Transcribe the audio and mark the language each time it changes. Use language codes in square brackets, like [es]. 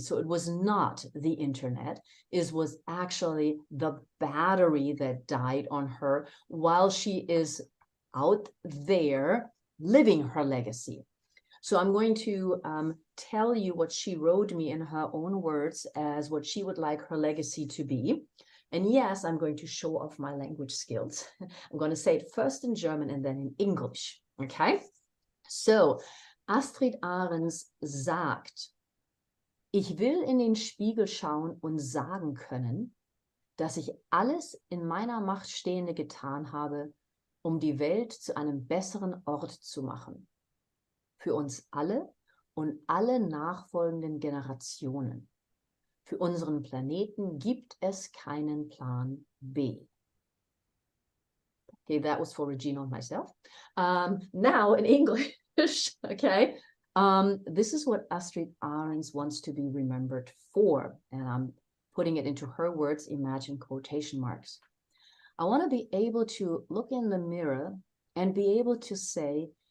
[en] So it was not the internet. It was actually the battery that died on her while she is out there living her legacy. So I'm going to tell you what she wrote me in her own words as what she would like her legacy to be. And yes, I'm going to show off my language skills. I'm going to say it first in German and then in English. Okay? [de] So, Astrid Ahrens sagt, ich will in den Spiegel schauen und sagen können, dass ich alles in meiner Macht Stehende getan habe, um die Welt zu einem besseren Ort zu machen. Für uns alle und alle nachfolgenden Generationen. Für unseren Planeten gibt es keinen Plan B. [en] Okay, that was for Regina and myself. Now in English, okay, this is what Astrid Ahrens wants to be remembered for, and I'm putting it into her words, imagine quotation marks. I want to be able to look in the mirror and be able to say,